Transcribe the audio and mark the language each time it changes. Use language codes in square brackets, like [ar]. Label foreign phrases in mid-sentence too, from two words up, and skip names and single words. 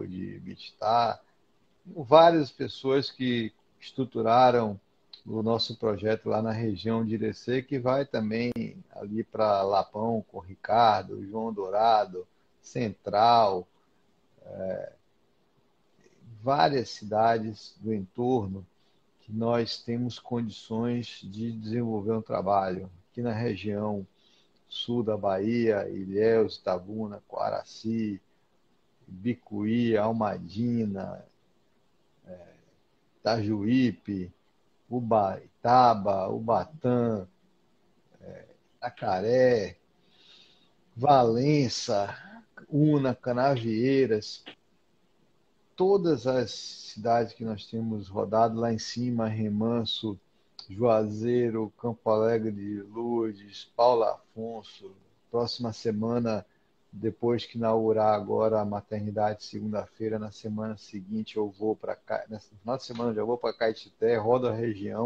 [pt] de Bittar, várias pessoas que estruturaram o nosso projeto lá na região de Irecê, que vai também ali para Lapão com o Ricardo, João Dourado, Central, várias cidades do entorno que nós temos condições de desenvolver um trabalho. Aqui na região sul da Bahia, Ilhéus, Itabuna, Coaraci, Bicuí, Almadina, Itajuípe, Ubaitaba, Ubatã, Acaré, Valença, Una, Canavieiras, todas as cidades que nós temos rodado lá em cima, Remanso, Juazeiro, Campo Alegre de Lourdes, Paulo Afonso. Próxima semana, depois que inaugurar agora a maternidade, segunda-feira, na semana seguinte eu vou para cá, no final de semana eu já vou para Caetité, rodo a região.